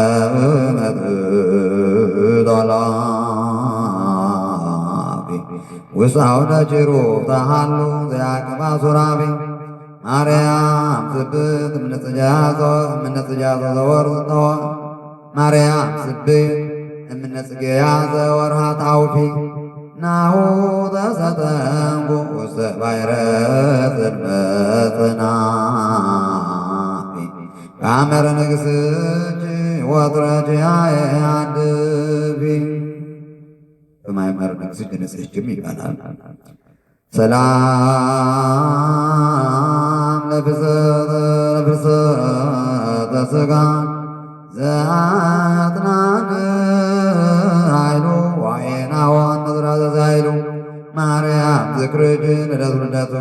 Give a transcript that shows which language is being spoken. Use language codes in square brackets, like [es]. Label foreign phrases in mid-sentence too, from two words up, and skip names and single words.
[gez] መጥላፊ ውስተ አውደ ኪሩብ ተሃሉ ዘያቅባ ሱራፌ ማርያም ስብሕት እምነጽጌያዘ ዘወርኅ ማርያም ስብሕት እምነጽጌያዘ ወርኃ ጣውፊ ናሁ ተሰጠንኩ ውስተ ባሕረ ጽልመት ናፊ ከአመረ ንግሥኪ ወጥረኪ አድፊ በማእመረ ንግሥኪ ንጽሕትም ይባላል። ሰላም ለፍልሰተ ሥጋ ዘአጥናን ኃይሉ ወአየናወን መዝራዘ ኃይሉ ማርያም ዝክርጅን ለትውልደ